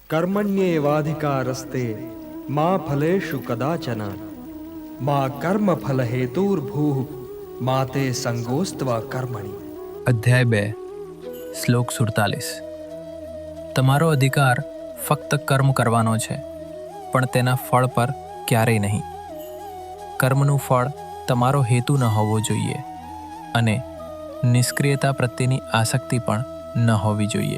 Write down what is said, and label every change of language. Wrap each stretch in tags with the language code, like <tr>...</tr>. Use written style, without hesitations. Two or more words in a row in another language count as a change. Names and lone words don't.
<sa>कर्मण्येवाधिकारस्ते मा फलेषु कदाचन मा कर्मफल हेतुर्भूः मा ते संगोस्त्वा कर्मणि।</sa> <gu>અધ્યાય 2 શ્લોક 47। તમારો અધિકાર ફક્ત કર્મ કરવાનો છે, પણ તેના ફળ પર ક્યારેય નહીં। કર્મનું ફળ તમારો હેતુ ન હોવો જોઈએ અને નિષ્ક્રિયતા પ્રત્યેની આસક્તિ પણ ન હોવી જોઈએ।</gu>